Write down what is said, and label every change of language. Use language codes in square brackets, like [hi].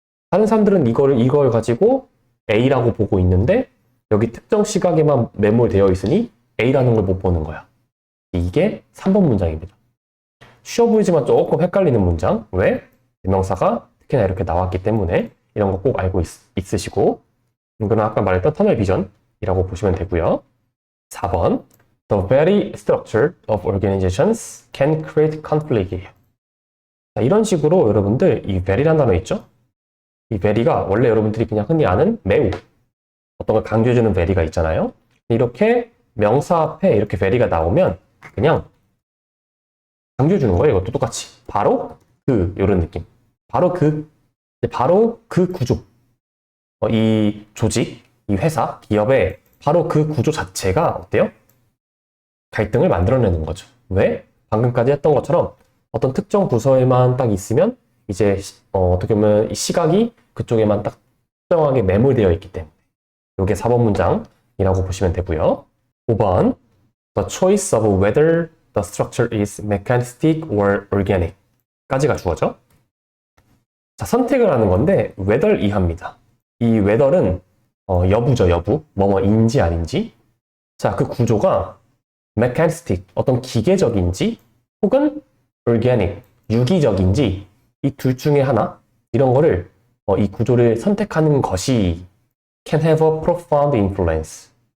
[ko] 다른 사람들은 이걸 가지고 A라고 보고 있는데 여기 특정 시각에만 매몰되어 있으니 A라는 걸 못 보는 거야. 이게 3번 문장입니다. 쉬워 보이지만 조금 헷갈리는 문장. 왜? 대명사가 특히나 이렇게 나왔기 때문에 이런 거 꼭 알고 있으시고 이거는 아까 말했던 터널 비전이라고 보시면 되고요. [en] 4번 The very structure of organizations can create conflict이에요. [ko] 자, 이런 식으로 여러분들 이 very라는 단어 있죠? 이 very가 원래 여러분들이 그냥 흔히 아는 매우 어떤 걸 강조해주는 very가 있잖아요. 이렇게 명사 앞에 이렇게 very가 나오면 그냥 강조해주는 거예요. 이것도 똑같이. 바로 이런 느낌. 바로 그 구조. 이 조직, 이 회사, 기업의 바로 그 구조 자체가 어때요? 갈등을 만들어내는 거죠. 왜? 방금까지 했던 것처럼 어떤 특정 부서에만 딱 있으면 이제 어떻게 보면 이 시각이 그쪽에만 딱 특정하게 매몰되어 있기 때문에 이게 4번 문장이라고 보시면 되고요. [en] 5번 The choice of whether the structure is mechanistic or organic [ko] 까지가 주어져. 자, 선택을 하는 건데 whether 이하입니다. 이 whether은 여부죠, 여부. 뭐뭐인지 아닌지. 자, 그 구조가 mechanistic, 어떤 기계적인지 혹은 organic, 유기적인지 이 둘 중에 하나 이런 거를 이 구조를 선택하는 것이 [en] can have a profound influence.